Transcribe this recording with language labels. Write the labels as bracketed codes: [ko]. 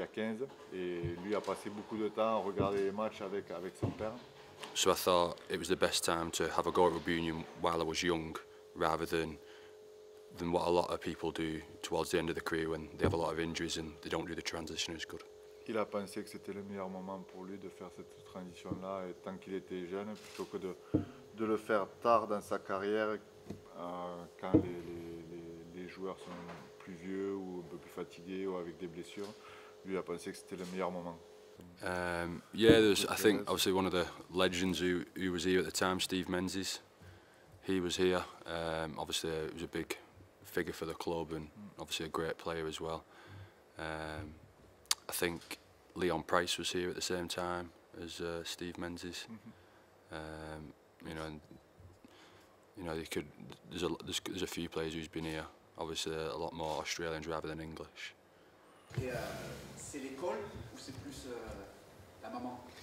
[fr] y a 15 et lui a passé beaucoup de temps à regarder les matchs avec son père. [en] So I thought it was the best time to have a go at rugby union while I was young, rather than what a lot of people do towards the end of the career when they have a lot of injuries and they don't do the transition as good. [fr] Il a pensé que c'était le meilleur moment pour lui de faire cette transition-là et tant qu'il était jeune, plutôt que de le faire tard dans sa carrière, quand les joueurs sont plus vieux ou un peu plus fatigués ou avec des blessures. Lui a pensé que c'était le meilleur moment. [en] Yeah, there's, I think obviously one of the legends who was here at the time, Steve Menzies. He was here. Obviously, he was a big figure for the club and obviously a great player as well. I think Leon Price was here at the same time as Steve Menzies. You know, and, you know, there's a few players who's been here. Obviously, a lot more Australians rather than English. [fr] Et c'est l'école ou c'est plus la maman?